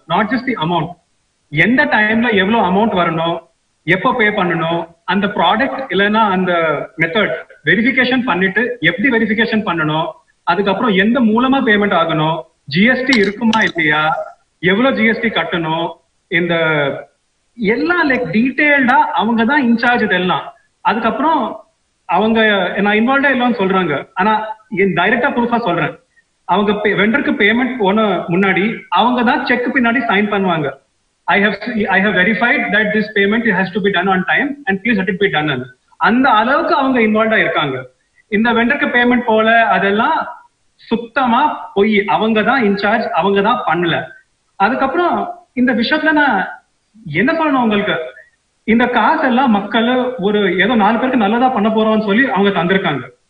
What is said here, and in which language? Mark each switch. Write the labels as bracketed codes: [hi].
[en] not just the amount, [ta] எந்த டைம்ல எவ்வளவு அமௌண்ட் வரணும், எப்போ பே பண்ணணும், அந்த ப்ராடக்ட் இல்லைன்னா அந்த மெத்தட் வெரிஃபிகேஷன் பண்ணிட்டு எப்படி வெரிஃபிகேஷன் பண்ணணும், அதுக்கப்புறம் எந்த மூலமா பேமெண்ட் ஆகணும், ஜிஎஸ்டி இருக்குமா இல்லையா, எவ்வளவு ஜிஎஸ்டி கட்டணும், இந்த எல்லாம் லைக் டீடைல்டா அவங்க தான் இன்சார்ஜ் இதெல்லாம். அதுக்கப்புறம் அவங்க நான் இன்வால்வ்டா இல்லைன்னு சொல்றாங்க, ஆனா டைரக்டா ப்ரூஃபா சொல்றேன். அவங்க வெண்டருக்கு பேமெண்ட் போன முன்னாடி அவங்க தான் செக் பின்னாடி சைன் பண்ணுவாங்க. [en] I have verified that this payment has to be done on time and please let it be done. [ta] அந்த அளவுக்கு அவங்க இன்வால்வ்டா இருக்காங்க. இந்த வெண்டருக்கு பேமெண்ட் போல அதெல்லாம் சுத்தமா போய் அவங்க தான் இன்சார்ஜ், அவங்க தான் பண்ணல. அதுக்கப்புறம் இந்த விஷயத்துல நான் என்ன சொல்லணும் உங்களுக்கு, இந்த காசு எல்லாம் மக்கள் ஒரு ஏதோ 4 பேருக்கு நல்லதா பண்ண போறோம்னு சொல்லி அவங்க தந்திருக்காங்க.